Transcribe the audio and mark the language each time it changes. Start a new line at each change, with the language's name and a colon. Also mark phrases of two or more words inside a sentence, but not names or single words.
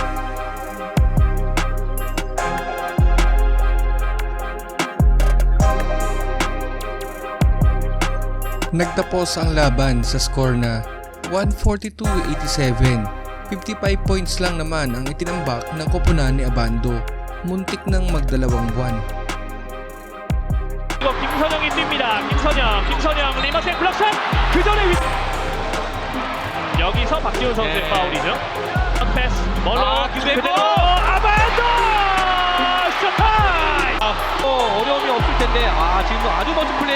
Filipino: Nagtapos ang laban sa score na 142-87. 55 points lang naman ang itinambak ng koponan ni Abando. Muntik nang magdalawang buwan.
Korean: 김선영이 뜁니다. 김선영 리마센 블락샷 그 전에 여기서 박지훈 선수의 파울이죠. 패스 멀로 그대로 아반도 슈타임. 어려움이 없을 텐데 지금 아주 멋진 플레이